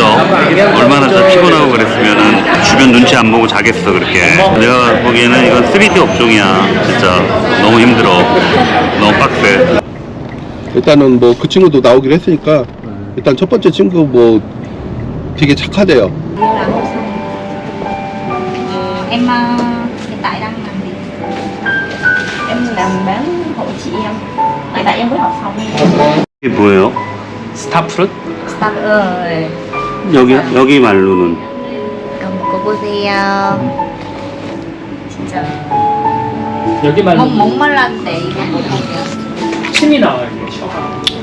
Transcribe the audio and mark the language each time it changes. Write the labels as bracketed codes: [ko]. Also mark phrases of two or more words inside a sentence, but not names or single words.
[ko] 얼마나 저 피곤하고 그랬으면은 주변 눈치 안 보고 자겠어 그렇게. 내가 보기에는 이건 3D 업종이야. 진짜 너무 힘들어. 너무 빡세. 일단은 뭐 그 친구도 나오기로 했으니까, 일단 첫 번째 친구 뭐 되게 착하대요. [vi] Em hiện tại đang làm gì? Em làm bán hộ chị em. Hiện tại em mới học xong. [ko] 이게 뭐예요? 스타프룻? 여기 말로는 [vi] Cầm cô [ko] 보세요. 진짜 여기만 목말랐는데 이거 침이 나와요. 이게 셔가.